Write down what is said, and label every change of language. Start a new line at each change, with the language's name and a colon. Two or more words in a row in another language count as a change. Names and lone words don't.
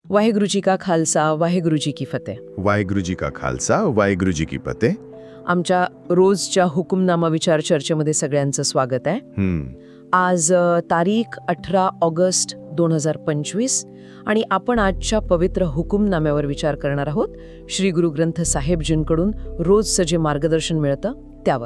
Punjabi: ਵਾਹਿਗੁਰੂ ਜੀ ਕਾ ਖ਼ਾਲਸਾ ਵਾਹਿਗੁਰੂ ਜੀ ਕੀ ਫ਼ਤਿਹ. ਵਾਹਿਗੁਰੂ ਜੀ ਕਾ ਖ਼ਾਲਸਾ ਵਾਹਿਗੁਰੂ ਜੀ ਕੀ ਫ਼ਤਿਹ.
Marathi: आमच्या रोजच्या हुकुमनामा विचार चर्चेमध्ये सगळ्यांचं स्वागत आहे. आज तारीख 18 ऑगस्ट 2025 आणि आपण आजच्या पवित्र हुकुमनाम्यावर विचार करणार आहोत. श्री गुरु ग्रंथ साहेबजींकडून रोजचं जे मार्गदर्शन मिळतं त्यावर.